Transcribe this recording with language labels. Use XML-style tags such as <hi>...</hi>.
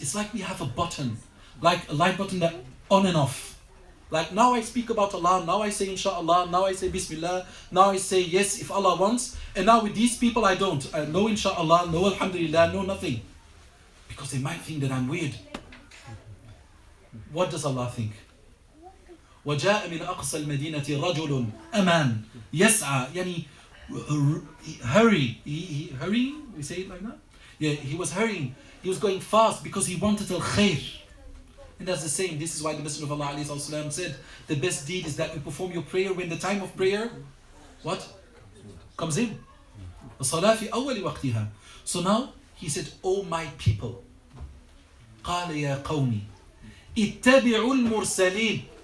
<en>It's like we have a button, like a light button that on and off. Like now I speak about Allah, now I say inshallah, now I say Bismillah, now I say yes if Allah wants, and now with these people I don't. No inshallah, no alhamdulillah, no nothing. Because they might think that I'm weird. What does Allah think?</en> <ar>وَجَاءَ مِنْ أَقْصَى الْمَدِينَةِ رَجُلٌ أَمَانٌ يَسْعَى يعني</ar> <en>hurry. Hurrying? We say it like that? Yeah, he was hurrying. He was going fast because he wanted al-khair. And that's the same. This is why the Messenger of Allah ﷺ said, the best deed is that you perform your prayer when the time of prayer, what? Comes in.</en> <ar>الصلاة في أول وقتها.</ar> <en>So now, he said, "O my people,</en> <ar>قال يا قومي اتبعوا المرسلين."</ar>